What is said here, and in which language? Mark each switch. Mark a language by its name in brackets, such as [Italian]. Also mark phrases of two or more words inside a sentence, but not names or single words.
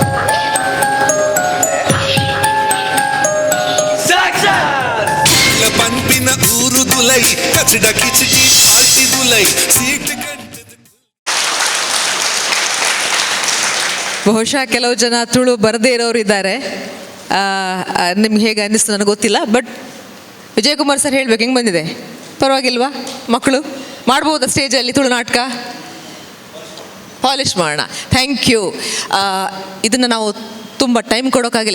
[Kannada] ಪಂಪಿನ ಊರು ದುಲೈ ಕಚಡ ಕಿಚಡಿ ಪಾರ್ಟಿ ದುಲೈ ಸೀಟ್ ಬಹುಶಃ ಕೆಲವು ಜನ ತುಳು ಬರದೇ ಇರೋರು ಇದ್ದಾರೆ. ನಿಮ್ಗೆ ಹೇಗೆ ಅನ್ನಿಸ್ತು ನನಗೆ ಗೊತ್ತಿಲ್ಲ. ಬಟ್ ವಿಜಯಕುಮಾರ್ ಸರ್ ಹೇಳ್ಬೇಕು, ಹೆಂಗೆ ಬಂದಿದೆ? ಪರವಾಗಿಲ್ವಾ? ಮಕ್ಕಳು ಮಾಡ್ಬೋದಾ ಸ್ಟೇಜಲ್ಲಿ ತುಳು ನಾಟಕ? ಪಾಲಿಷ್ ಮಾಡೋಣ. [English] thank you. [Kannada] ಇದನ್ನು ನಾವು ತುಂಬ ಟೈಮ್ ಕೊಡೋಕ್ಕಾಗಿಲ್ಲ.